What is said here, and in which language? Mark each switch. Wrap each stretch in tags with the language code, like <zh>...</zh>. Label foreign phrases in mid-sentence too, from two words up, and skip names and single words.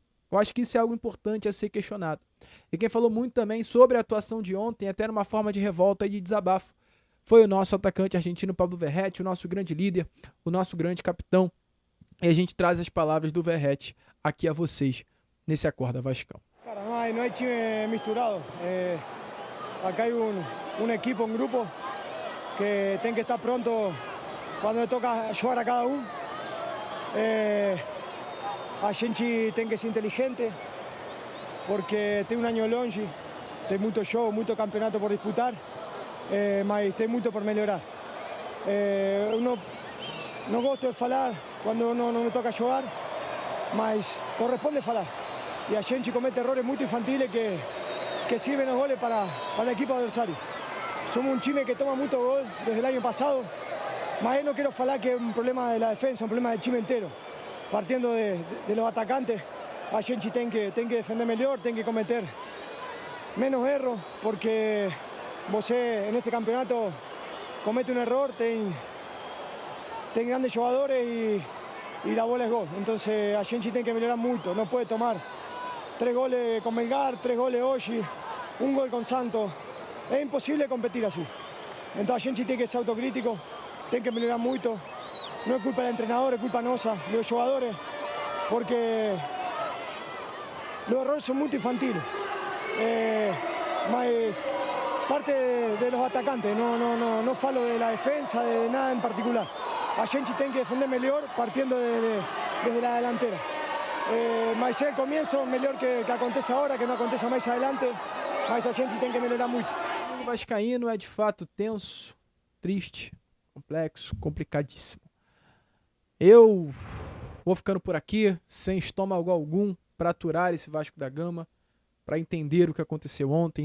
<pt>Eu acho que isso é algo importante a ser questionado. E quem falou muito também sobre a atuação de ontem, até numa forma de revolta e de desabafo, foi o nosso atacante argentino Pablo Verratti, o nosso grande líder, o nosso grande capitão. E a gente traz as palavras do Verratti aqui a vocês, nesse Acorda Vascão. Cara,</pt> <es>no hay</es> <pt>time misturado.</pt> <es>Acá hay un equipo, un grupo</es> <pt>que tem que estar pronto quando toca jogar a cada um. A gente tem que ser inteligente porque tem ano longe, tem muito jogo, muito campeonato por disputar, mas tem muito por melhorar. Eu não gosto de falar quando não me toca jogar, mas corresponde falar. E a gente comete errores muito</pt> <es>infantiles que sirven</es> <pt>os goles para o equipo adversário. Somos um time que toma muito gol desde o ano passado.</pt> <es>Mas no quiero falar que es un problema de la defensa, un problema del time entero. Partiendo de los atacantes,</es> <pt>a gente tem que defender melhor, tem que cometer menos erros, porque você, neste campeonato, comete</pt> <es>un error,</es> <pt>tem grandes jogadores</pt> <es>y la bola es gol. Entonces</es> <pt>a gente tem que melhorar</pt> <es>mucho, no puede tomar 3 goles con Melgar, 3 goles hoy, 1 gol con Santos. Es imposible competir así. Entonces</es> <pt>a gente</pt> <es>tiene que ser autocrítico, tiene que melhorar mucho. No es culpa del entrenador, es culpa nuestra, de los jugadores, porque los errores son muy infantiles. Mas parte de los atacantes, no falo de la defensa, de nada en particular.</es> <pt>A gente</pt> <es>tiene que defender mejor partiendo desde la delantera.</es> <pt>Mas é o começo, melhor que aconteça agora, que não aconteça mais adelante, mas a gente tem que melhorar muito. O vascaíno é de fato tenso, triste, complexo, complicadíssimo. Eu vou ficando por aqui, sem estômago algum, para aturar esse Vasco da Gama, para entender o que aconteceu ontem.</pt>